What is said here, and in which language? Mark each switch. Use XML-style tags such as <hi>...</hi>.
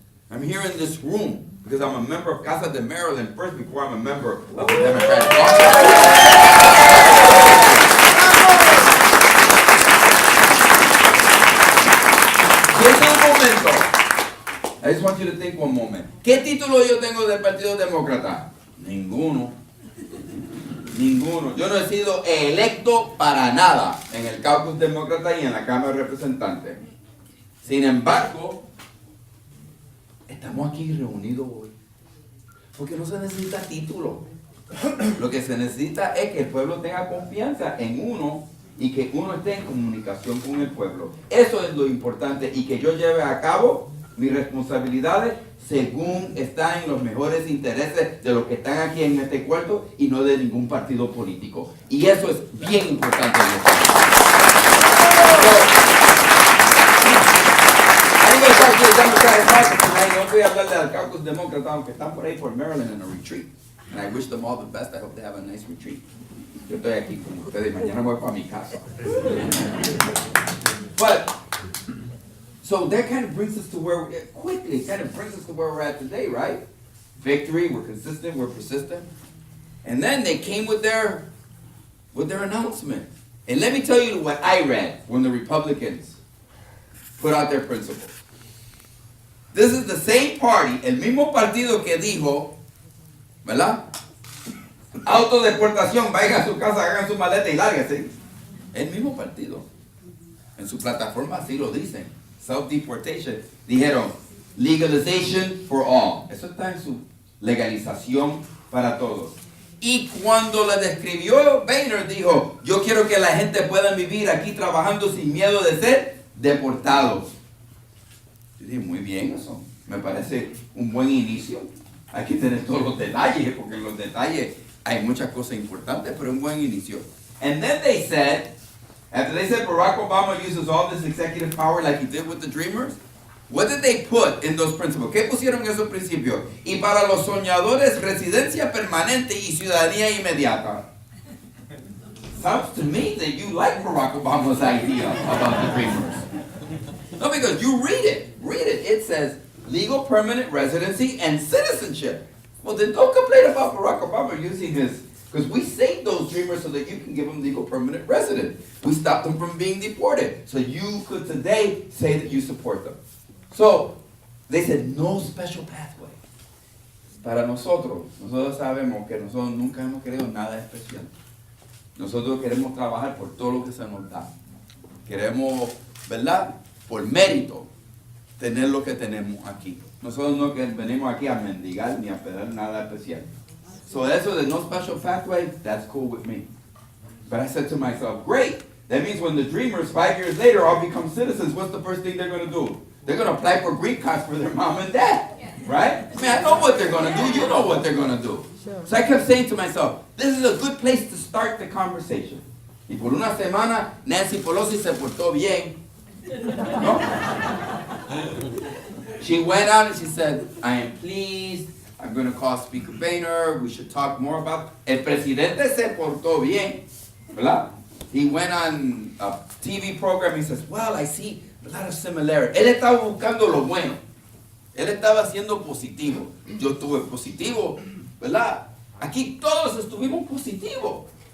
<en>I'm here in this room because I'm a member of Casa de Maryland first before I'm a member of the Democratic Party.</en> <es>Piensa un momento.</es> <en>I just want you to think one moment.</en> <es>¿Qué título yo tengo del Partido Demócrata? Ninguno. Ninguno. Yo no he sido electo para nada en el caucus demócrata y en la Cámara de Representantes. Sin embargo, estamos aquí reunidos hoy porque no se necesita título. Lo que se necesita es que el pueblo tenga confianza en uno y que uno esté en comunicación con el pueblo. Eso es lo importante y que yo lleve a cabo mis responsabilidades según están en los mejores intereses de los que están aquí en este cuarto y no de ningún partido político. Y eso es bien importante. No voy a hablarle al caucus demócrata, aunque están por ahí por Maryland en</es> <en>a retreat. And I wish them all the best. I hope they have a nice retreat.</en> <es>Yo estoy aquí con ustedes. Mañana voy para mi casa.</es> <en>But, so that kind of brings us to where, quickly, kind of brings us to where we're at today, right? Victory, we're consistent, we're persistent. And then they came with their announcement. And let me tell you what I read when the Republicans put out their principles. This is the same party,</en> <es>el mismo partido que dijo, ¿verdad? Autodeportación, vayan a su casa, hagan su maleta y lárguense. El mismo partido. En su plataforma así lo dicen. Self-deportation. Dijeron,</es> <en>legalization for all.</en> <es>Eso está en su legalización para todos. Y cuando la describió, Boehner dijo, yo quiero que la gente pueda vivir aquí trabajando sin miedo de ser deportados. Yo dije, muy bien eso. Me parece un buen inicio. Hay que tener todos los detalles, porque en los detalles hay muchas cosas importantes, pero un buen inicio.</es> <en>And then they said, after they said Barack Obama uses all this executive power like he did with the Dreamers, what did they put in those principles?</en> <es>¿Qué pusieron en esos principios? Y para los soñadores, residencia permanente y ciudadanía inmediata.</es> <en>Sounds to me that you like Barack Obama's idea about the Dreamers. No, because you read it. Read it. It says legal permanent residency and citizenship. Well, then don't complain about Barack Obama using his, because we saved those Dreamers so that you can give them legal permanent residence. We stopped them from being deported. So you could today say that you support them. So, they said no special pathway.</en> <es>Para nosotros sabemos que nosotros nunca hemos querido nada especial. Nosotros queremos trabajar por todo lo que se nos da. Queremos, ¿verdad? Por mérito, tener lo que tenemos aquí. Nosotros no venimos aquí a mendigar ni a pedir nada especial.</es> <en>So</en> <es>eso de</es> <en>no special pathway, that's cool with me. But I said to myself, great. That means when the Dreamers, 5 years later, all become citizens, what's the first thing they're going to do? They're going to apply for green cards for their mom and dad. Right? I mean, I know what they're going to do. You know what they're going to do. So I kept saying to myself, this is a good place to start the conversation.</en> <es>Y por una semana, Nancy Pelosi se portó bien. ¿No?</es> <en>She went out and she said, I am pleased. I'm going to call Speaker Boehner. We should talk more about.</en> <es>El presidente se portó bien. ¿Verdad?</es> <en>He went on a TV program. He says, well, I see a lot of similarity.</en> <es>Él estaba buscando lo bueno. Él estaba siendo positivo. Yo estuve positivo, ¿verdad? Aquí todos estuvimos positivos.</es>